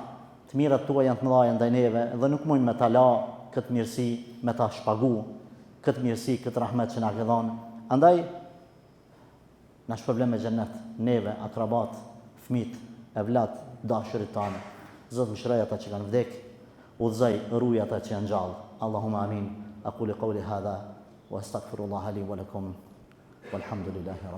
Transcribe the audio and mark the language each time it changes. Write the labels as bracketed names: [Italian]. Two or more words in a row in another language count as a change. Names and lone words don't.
[Albanian] Të mirat tua janë të mëdha ndaj neve dhe nuk mundmë me ta la këtë mirësi, me ta shpagu këtë mirësi, këtë rahmet që na ke dhënë. Andaj na shpërblen me xhenet, neve, akrabat, fëmijët, evlat, dashurit tanë. Zot mëshiroj ata që kanë vdek, udhëzoj, ruaj ata që janë gjallë. [Arabic] اللهم آمين. أقول قولي هذا وأستغفر الله لي ولكم. Walhamdulillahi